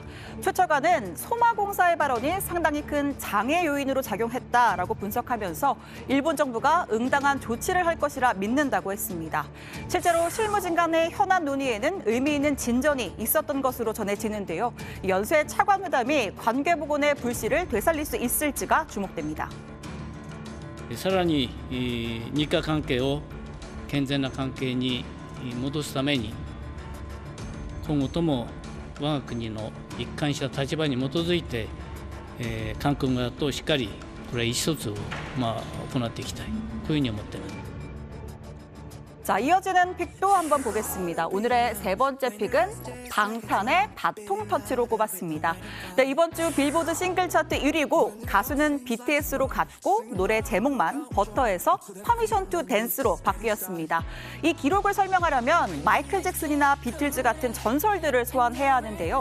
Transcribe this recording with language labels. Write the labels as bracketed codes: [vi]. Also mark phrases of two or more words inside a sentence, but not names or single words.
[ko] 최 차관은 소마공사의 발언이 상당히 큰 장애 요인으로 작용했다라고 분석하면서 일본 정부가 응당한 조치를 할 것이라 믿는다고 했습니다. 실제로 실무진 간의 현안 논의에는 의미 있는 진전이 있었던 것으로 전해지는데요. 연쇄 차관 회담이 관계 복원의 불씨를 되살릴 수 있을지가 주목됩니다. [ja] さらに日韓関係を健全な関係に戻すために今後とも我が国の一貫した立場に基づいて韓国側としっかりこれ意思疎通を行っていきたいこういうふうに思っています。 [ko] 자, 이어지는 픽도 한번 보겠습니다. 오늘의 세 번째 픽은 방탄의 바통 터치로 꼽았습니다. 네, 이번 주 빌보드 싱글 차트 1위고 가수는 BTS로 갔고 노래 제목만 버터에서 퍼미션 투 댄스로 바뀌었습니다. 이 기록을 설명하려면 마이클 잭슨이나 비틀즈 같은 전설들을 소환해야 하는데요.